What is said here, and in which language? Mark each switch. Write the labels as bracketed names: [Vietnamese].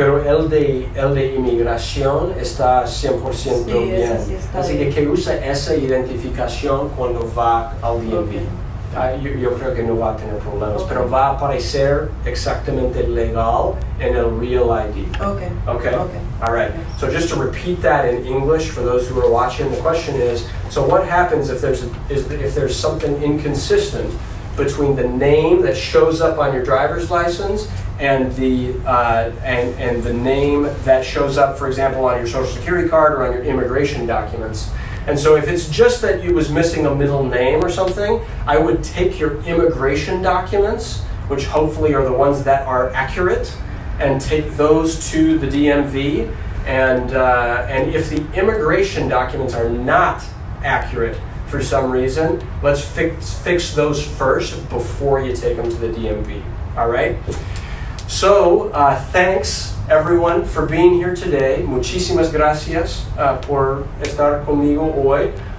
[Spanish] Pero el de inmigración está 100% sí, bien. Sí está así bien. que usa esa identificación cuando va al DMV. [English] Okay. [Spanish] Yo creo que no va a tener problemas, pero va a aparecer exactamente legal en el Real ID. [English] Okay. Okay? All right. So just to repeat that in English for those who are watching, the question is, so what happens if there's something inconsistent between the name that shows up on your driver's license and the name that shows up, for example, on your Social Security card or on your immigration documents? And so if it's just that you was missing a middle name or something, I would take your immigration documents, which hopefully are the ones that are accurate, and take those to the DMV. And if the immigration documents are not accurate for some reason, let's fix those first before you take them to the DMV. All right? So thanks everyone for being here today. [Spanish] Muchísimas gracias por estar conmigo hoy.